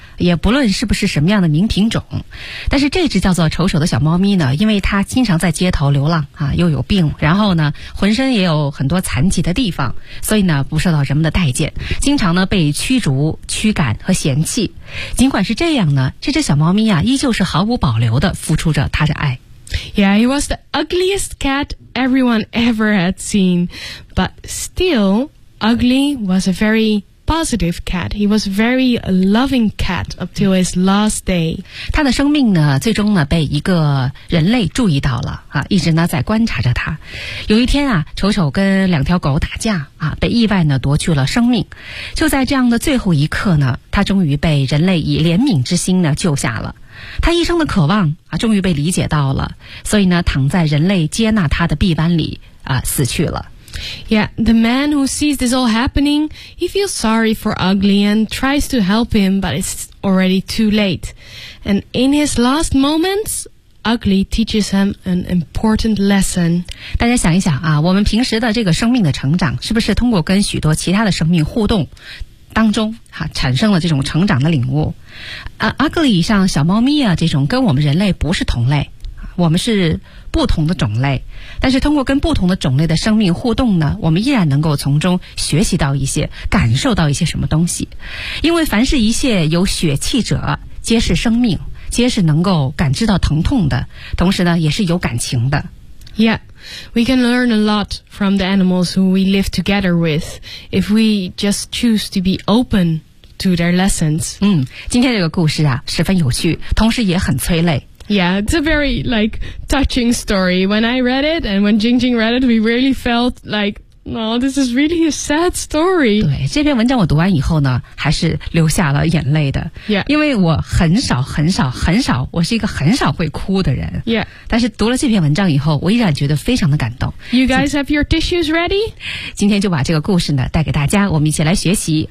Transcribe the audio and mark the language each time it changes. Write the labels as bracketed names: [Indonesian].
[Chinese] 也不论是不是什么样的名品种，但是这只叫做丑丑的小猫咪呢，因为它经常在街头流浪啊，又有病，然后呢，浑身也有很多残疾的地方，所以呢，不受到人们的待见，经常呢被驱逐、驱赶和嫌弃。尽管是这样呢，这只小猫咪啊，依旧是毫无保留地付出着它的爱。 [English] Yeah, he was the ugliest cat everyone ever had seen. But still, Ugly was a very positive cat. He was a very loving cat up till his last day. [Chinese] 他的生命呢，最终呢被一个人类注意到了啊，一直呢在观察着他。有一天啊，丑丑跟两条狗打架啊，被意外呢夺去了生命。就在这样的最后一刻呢，他终于被人类以怜悯之心呢救下了。他一生的渴望啊，终于被理解到了，所以呢，躺在人类接纳他的臂弯里啊，死去了。 [English] Yeah, the man who sees this all happening, he feels sorry for Ugly and tries to help him, but it's already too late. And in his last moments, Ugly teaches him an important lesson. [Chinese] 大家想一想啊，我们平时的这个生命的成长，是不是通过跟许多其他的生命互动？当中哈、啊、产生了这种成长的领悟，Ugly 像小猫咪啊这种跟我们人类不是同类，我们是不同的种类，但是通过跟不同的种类的生命互动呢，我们依然能够从中学习到一些，感受到一些什么东西，因为凡是一切有血气者，皆是生命，皆是能够感知到疼痛的，同时呢也是有感情的。 [English] Yeah, we can learn a lot from the animals who we live together with if we just choose to be open to their lessons. [Chinese] 今天这个故事啊，十分有趣，同时也很催泪。 [English] Yeah, it's a very, like, touching story. When I read it and when Jing Jing read it, we really felt like, oh, this is really a sad story. [Chinese] 对，这篇文章我读完以后呢，还是流下了眼泪的。 [English] Yeah. [Chinese] 因为我很少很少很少，我是一个很少会哭的人。 [English] Yeah. [Chinese] 但是读了这篇文章以后，我依然觉得非常的感动。 [English] You guys have your tissues ready? [Chinese] 今天就把这个故事呢带给大家，我们一起来学习。